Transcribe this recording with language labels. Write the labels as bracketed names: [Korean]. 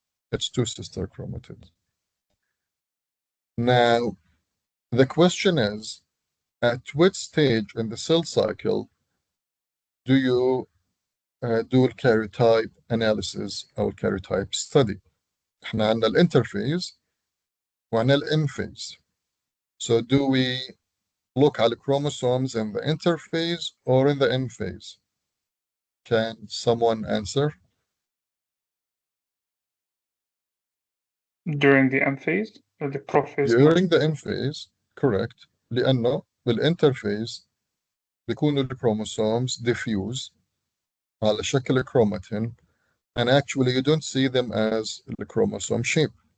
[English] It's two sister chromatids. Now, the question is, at which stage in the cell cycle do you do a karyotype analysis or karyotype study? [Arabic] احنا عندنا الانترفيز وعندنا الام phase. [English] So do we look at the chromosomes in the interphase or in the M phase? Can someone answer? During the M phase or the prophase? During the M phase, correct. [Arabic] لأنه بالinterphase بيكونوا [English] الchromosomes diffuse [Arabic] على شكل [English] chromatin, and actually you don't see them as the chromosome shape.